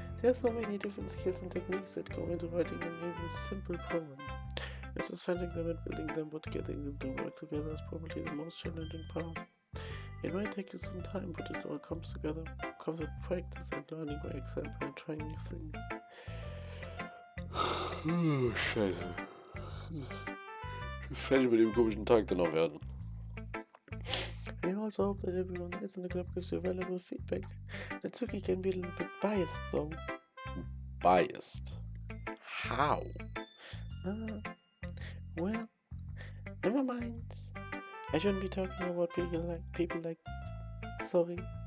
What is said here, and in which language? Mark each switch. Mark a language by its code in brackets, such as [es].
[en] There are so many different skills and techniques that go into writing an even simple poem. Not just finding them and building them, but getting them to work together is probably the most challenging part. It might take you some time, but it all comes together, comes with practice and learning by example and trying new things. [de] Scheiße. Ich will fertig mit dem komischen Tag dann noch werden. [en] I also hope that everyone else in the club gives you valuable feedback. Natsuki can be a little bit biased though. Biased? How? Well, never mind. I shouldn't be talking about people like that. Sorry.